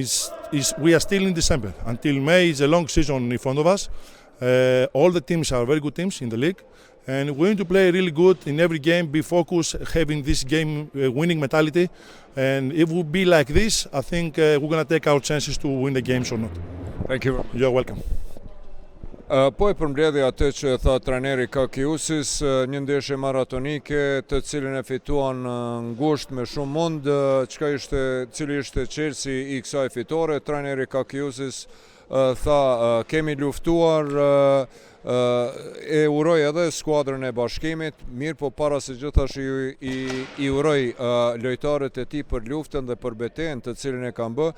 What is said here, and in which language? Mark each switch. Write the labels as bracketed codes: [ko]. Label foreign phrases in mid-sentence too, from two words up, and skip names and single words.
[en] We are still in December. Until May is a long season in front of us. All the teams are very good teams in the league. And we're going to play really good in every game, be focused, having this game winning mentality. And if we be like this, I think we're going to take our chances to win the games or not. Thank you. You're welcome. [sq] Po e përmbledhi atë që tha trajneri Kakiusis, një ndeshje maratonike të cilën e fituan ngushtë me shumë mund. Cili ishte çelësi i kësaj fitore? Trajneri Kakiusis tha kemi luftuar, e uroj edhe skuadrën e Bashkimit, mirë po para se gjithash i uroj lojtarët e tij për luftën dhe për betejën të cilën e kanë bë.